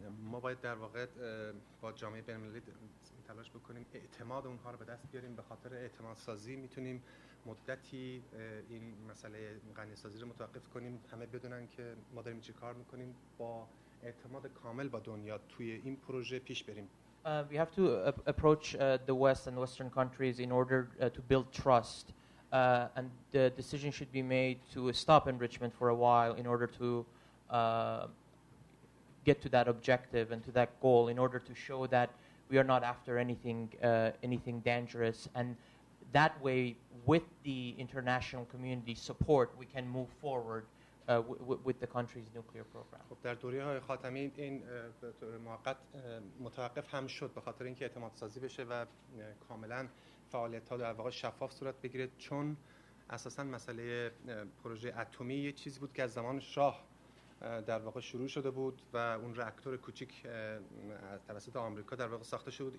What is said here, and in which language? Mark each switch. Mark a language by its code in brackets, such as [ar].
[fa] ما باید در واقع با جامعه بین‌المللی تلاش بکنیم اعتماد اونها رو به دست بیاریم. به خاطر اعتماد سازی میتونیم مدتی این مسئله غنی‌سازی رو متوقف کنیم. همه بدونن که ما داریم چی کار میکنیم. با اعتماد کامل با دنیا توی این پروژه پیش بریم. [en] We have to approach the West and Western countries in order to build trust. And the decision should be made to stop enrichment for a while in order to get to that objective and to that goal, in order to show that we are not after anything dangerous. And that way, with the international community support, we can move forward with the country's nuclear program. [fa] خب در دوره‌های خاتمی این موقت متوقف هم شد به خاطر اینکه اعتماد سازی بشه و کاملا فعالیت‌ها در واقع شفاف صورت بگیره، چون اساساً مسئله پروژه اتمی یه چیزی بود که از زمان شاه در واقع شروع شده بود و اون راکتور کوچیک توسط آمریکا در واقع ساخته شده بود.